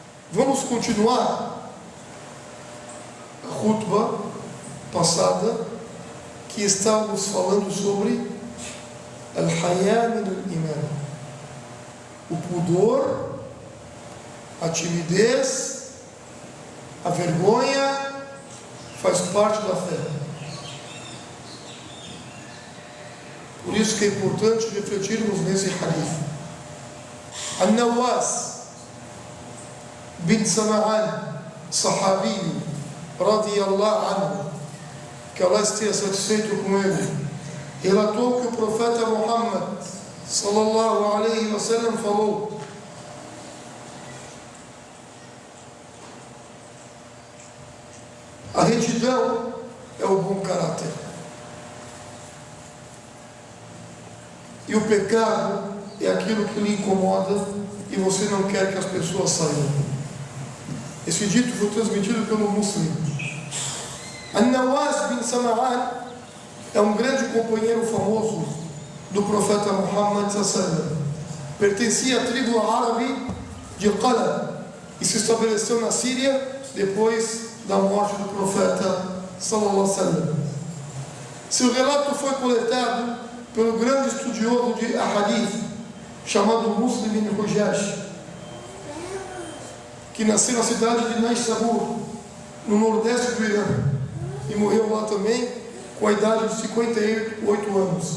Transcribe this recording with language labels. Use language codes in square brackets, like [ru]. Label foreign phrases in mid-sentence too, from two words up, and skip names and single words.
[pt] Vamos continuar a khutbah passada, que estávamos falando sobre [ar] الحياء من الإيمان, [pt] o pudor, a timidez, a vergonha faz parte da fé. Por isso que é importante refletirmos nesse hadith. An-Nawas bin Sam'an, sahabi, [ar] رضي الله عنه, [pt] que Allah esteja satisfeito com ele, relatou que o profeta Muhammad [ar] صلى الله عليه وسلم [pt] falou: a retidão é o bom caráter, e o pecado é aquilo que lhe incomoda e você não quer que as pessoas saibam. Esse dito foi transmitido pelo Muslim. An-Nawas bin Sam'an é um grande companheiro famoso do profeta Muhammad [ar] صلى الله عليه وسلم. [pt] Pertencia à tribo árabe de Qalab e se estabeleceu na Síria depois da morte do profeta [ar] صلى الله عليه وسلم. [pt] Seu relato foi coletado pelo grande estudioso de Ahadith chamado Muslim bin Hujash, que nasceu na cidade de Naisabur, no nordeste do Irã, e morreu lá também com a idade de 58 anos.